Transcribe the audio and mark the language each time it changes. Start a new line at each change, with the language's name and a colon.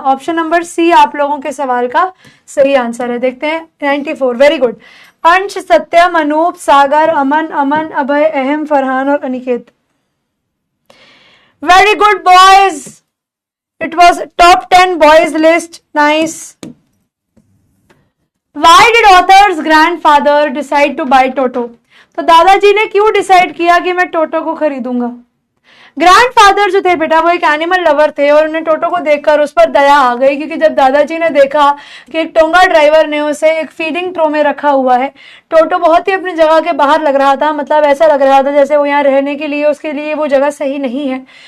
Hindi: Option number C आप लोगों के सवाल का सही आंसर है। देखते हैं 94,
English: Very good.
Hindi: अंश, सत्यम, अनूप, सागर, अमन, अमन, अभय, अहम, फरहान और Aniket.
English: Very good boys, it was top 10 boys list, nice. Why did author's grandfather decide to buy Toto?
Hindi: तो दादाजी ने क्यों डिसाइड किया कि मैं टोटो को खरीदूंगा? ग्रैंडफादर जो थे बेटा वो एक एनिमल लवर थे और उन्हें टोटो को देखकर उस पर दया आ गई, क्योंकि जब दादाजी ने देखा कि एक टोंगा ड्राइवर ने उसे एक फीडिंग ट्रो में रखा हुआ है, टोटो बहुत ही अपनी जगह के बाहर लग रहा था, मतलब ऐसा लग रहा था जैसे वो यहाँ रहने के लिए उसके लिए वो जगह सही नहीं है।